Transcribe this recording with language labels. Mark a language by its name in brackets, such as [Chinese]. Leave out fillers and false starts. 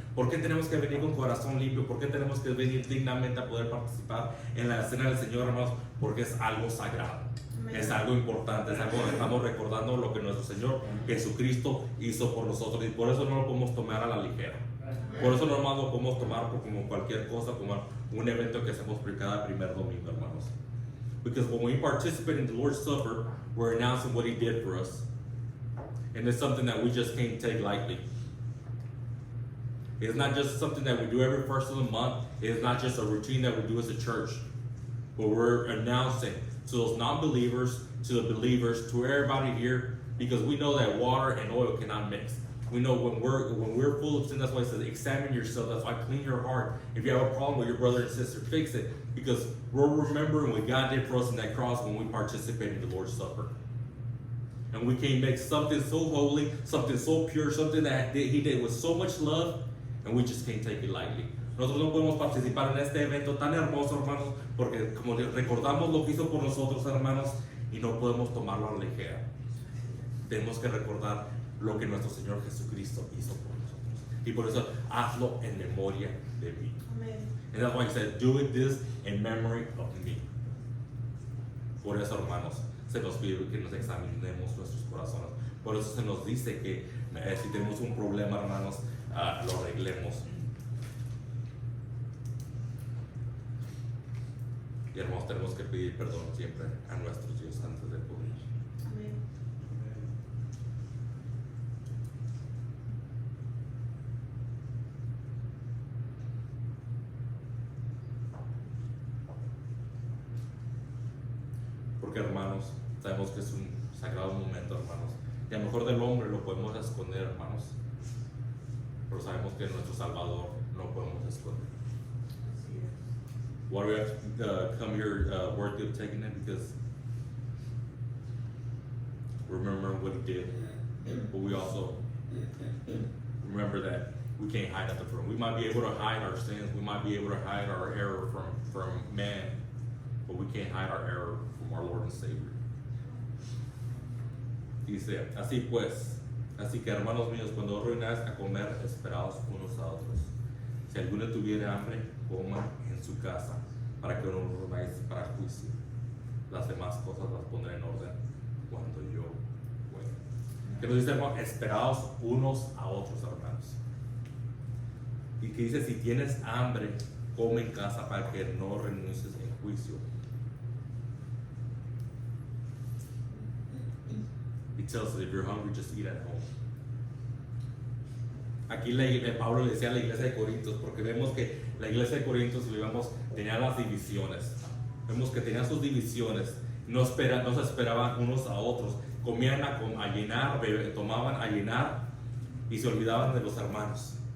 [Spanish] ¿Por qué tenemos que venir con corazón limpio? ¿Por qué tenemos que venir dignamente a poder participar en la cena del Señor, hermanos? Porque es algo sagrado. Amén. Es algo importante, es algo que estamos recordando lo que nuestro Señor Jesucristo hizo por nosotros, y por eso no lo podemos tomar a la ligera. Por eso no lo podemos tomar como cualquier cosa, como un evento que hacemos por cada primer domingo, hermanos. [English] Because when we participate in the Lord's Supper, we're announcing what He did for us. And it's something that we just can't take lightly. It's not just something that we do every first of the month. It's not just a routine that we do as a church. But we're announcing to those non-believers, to the believers, to everybody here, because we know that water and oil cannot mix. We know when we're full of sin, that's why it says examine yourself. That's why clean your heart. If you have a problem with your brother and sister, fix it. Because we're remembering what God did for us on that cross when we participate in the Lord's Supper. And we can make something so holy, something so pure, something that He did with so much love, and we just can't take it lightly. [Spanish] Nosotros no podemos participar en este evento tan hermoso, hermanos, porque como recordamos lo que hizo por nosotros, hermanos, y no podemos tomarlo a la ligera. Tenemos que recordar lo que nuestro Señor Jesucristo hizo por nosotros. Y por eso, hazlo en memoria de mí. [English] Amen. And that's why He said, do it this in memory of me. [Spanish] Por eso, hermanos, se nos pide que nos examinemos nuestros corazones. Por eso se nos dice que si tenemos un problema, hermanos, lo arreglemos. Y hermanos, tenemos que pedir perdón siempre a nuestros Dios antes de poder. Amén. Porque, hermanos, sabemos que es un sagrado momento, hermanos. Y a lo mejor del hombre lo podemos esconder, hermanos. Pero sabemos que nuestro Salvador no podemos esconder. [English] Why do we have to come here worthy of taking it? Because remember what He did. But we also remember that we can't hide nothing from Him. We might be able to hide our sins. We might be able to hide our error from man. But we can't hide our error from our Lord and Savior. [Spanish] Dice, así pues, así que hermanos míos, cuando os reunáis a comer, esperaos unos a otros. Si alguno tuviera hambre, coma en su casa, para que no os reunáis para juicio. Las demás cosas las pondré en orden cuando yo vuelva. Que nos dice, hermanos, esperaos unos a otros, hermanos. Y que dice, si tienes hambre, come en casa para que no renuncies en juicio. [English] It tells us if you're hungry, just eat at home. [Spanish] Aquí Pablo le decía a la iglesia de Corintios, porque vemos que la iglesia de Corintios, tenía las divisiones. Vemos que tenían sus divisiones, no se esperaban unos a otros, comían a llenar, tomaban a llenar y se olvidaban de los hermanos.